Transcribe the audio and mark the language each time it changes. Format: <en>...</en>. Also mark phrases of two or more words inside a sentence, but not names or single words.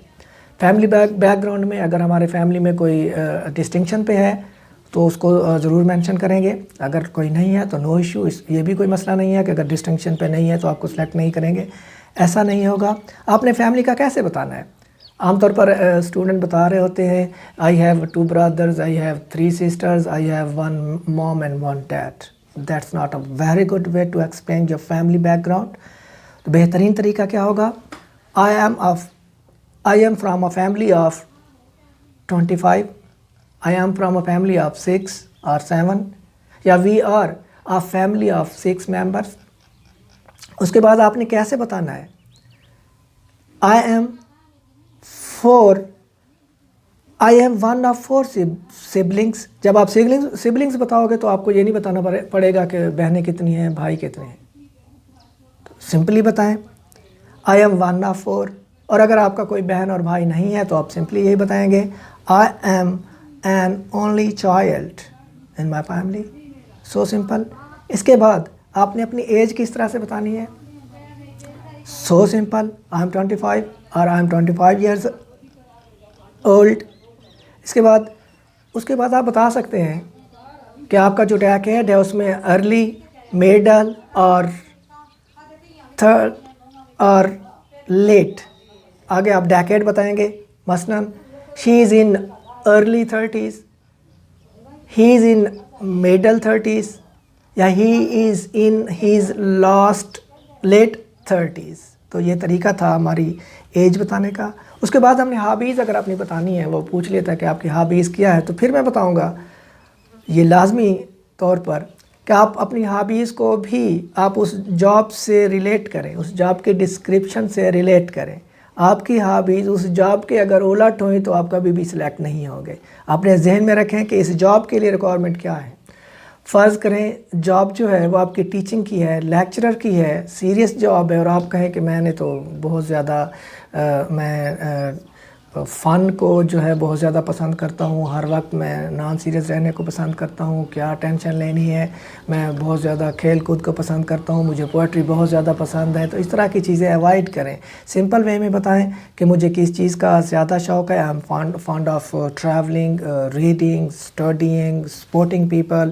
<en>family background</en> <ur>میں اگر ہمارے فیملی میں کوئی ڈسٹنکشن پہ ہے تو اس کو ضرور مینشن کریں گے. اگر کوئی نہیں ہے تو</ur> <en>no issue,</en> <ur>یہ بھی کوئی مسئلہ نہیں ہے کہ اگر ڈسٹنکشن پہ نہیں ہے تو آپ کو سلیکٹ نہیں کریں گے، ایسا نہیں ہوگا. آپ نے فیملی کا کیسے بتانا ہے؟ عام طور پر اسٹوڈنٹ بتا رہے ہوتے ہیں</ur> <en>I have 2 brothers, I have 3 sisters, I have 1 mom and 1 dad. That's not a very good way to explain your family background.</en> <ur>تو بہترین طریقہ کیا ہوگا؟</ur> <en>I am from a family of 25. I am from a family of 6 or 7. یا we are a family of 6 members.</en> <ur>اس کے بعد آپ نے کیسے بتانا ہے؟</ur> <en>I am one of 4 siblings.</en> <ur>جب آپ siblings بتاؤ گے تو آپ کو یہ نہیں بتانا پڑے گا کہ بہنیں کتنی ہیں، بھائی کتنے ہیں. سمپلی بتائیں</ur> <en>I am one of 4.</en> <ur>اور اگر آپ کا کوئی بہن اور بھائی نہیں ہے تو آپ سمپلی یہی بتائیں گے</ur> <en>I am an only child in my family. So simple.</en> <ur>اس کے بعد آپ نے اپنی ایج کس طرح سے بتانی ہے؟</ur> <en>So simple. I am 25 اور I am 25 years old.</en> <ur>اس کے بعد آپ بتا سکتے ہیں کہ آپ کا جو ڈیکیڈ ہے اس میں ارلی، میڈل اور تھرڈ اور لیٹ. آگے آپ ڈیکیڈ بتائیں گے، مثلا</ur> <en>she is in early 30s, he is in middle 30s یا he is in his late 30s.</en> <ur>تو یہ طریقہ تھا ہماری ایج بتانے کا. اس کے بعد ہم نے ہابیز اگر اپنی بتانی ہے، وہ پوچھ لیتا ہے کہ آپ کی ہابیز کیا ہے، تو پھر میں بتاؤں گا یہ لازمی طور پر کہ آپ اپنی ہابیز کو بھی آپ اس جاب سے ریلیٹ کریں، اس جاب کے ڈسکرپشن سے ریلیٹ کریں. آپ کی ہابیز اس جاب کے اگر الٹ ہوئیں تو آپ کبھی بھی سلیکٹ نہیں ہوں گے. اپنے ذہن میں رکھیں کہ اس جاب کے لیے ریکوائرمنٹ کیا ہے. فرض کریں جاب جو ہے وہ آپ کی ٹیچنگ کی ہے، لیکچرر کی ہے، سیریس جاب ہے، اور آپ کہیں کہ میں نے تو بہت زیادہ میں फ़न को جو ہے بہت زیادہ پسند کرتا ہوں. ہر وقت میں</ur> <en>non serious</en> <ur>رہنے کو پسند کرتا ہوں. کیا ٹینشن لینی ہے. میں بہت زیادہ کھیل کود کو پسند کرتا ہوں. مجھے پوئٹری بہت زیادہ پسند ہے. تو اس طرح کی چیزیں اوائڈ کریں.</ur> <en>simple way</en> <ur>میں بتائیں کہ مجھے کس چیز کا زیادہ شوق ہے.</ur> <en>I am fond of travelling, reading, studying, supporting people.</en>